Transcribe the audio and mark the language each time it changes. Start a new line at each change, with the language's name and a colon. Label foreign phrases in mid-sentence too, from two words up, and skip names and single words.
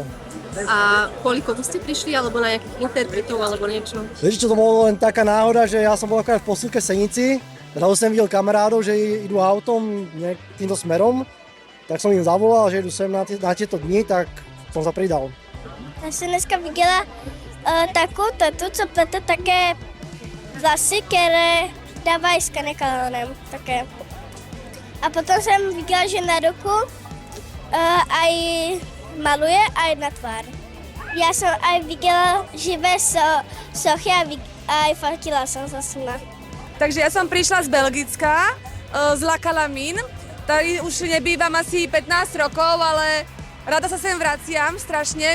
Slovak: A kvôli komu ste prišli, alebo na nejakých interpretov, alebo niečo? Vieš, čo to bolo len taká náhoda, že ja som bol akorát v posúke Senici, zrazu som videl kamarádov, že idú autom týmto smerom, tak som im zavolal, že idú sem na tieto dni, tak som sa pridal.
Czech: Já jsem dneska viděla takovou tetu, co plete také vlasy, které dávají s kanekalonem také. A potom jsem viděla, že na ruku aj maluje, aj na tvár. Já jsem aj viděla živé sochy a aj fotila jsem sa s nima.
Slovak: Takže ja som prišla z Belgicka, z La Calamine. Tady už nebývam asi 15 rokov, ale rada sa sem vraciam strašne.